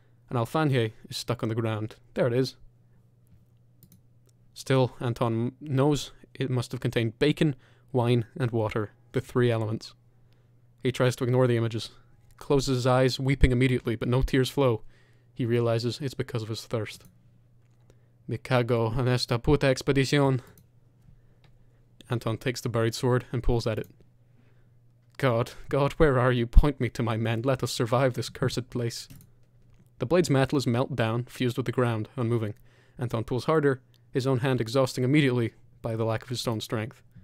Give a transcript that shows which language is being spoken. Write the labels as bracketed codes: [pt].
[en] An alfanje is stuck on the ground. There it is. Still, Anton knows it must have contained bacon, wine, and water, the 3 elements. He tries to ignore the images, closes his eyes, weeping immediately, but no tears flow. He realizes it's because of his thirst. [es] Me cago en esta puta expedición. [en] Anton takes the buried sword and pulls at it. God, where are you? Point me to my men. Let us survive this cursed place. The blade's metal is melted down, fused with the ground, unmoving. Anton pulls harder, his own hand exhausting immediately by the lack of his stone strength.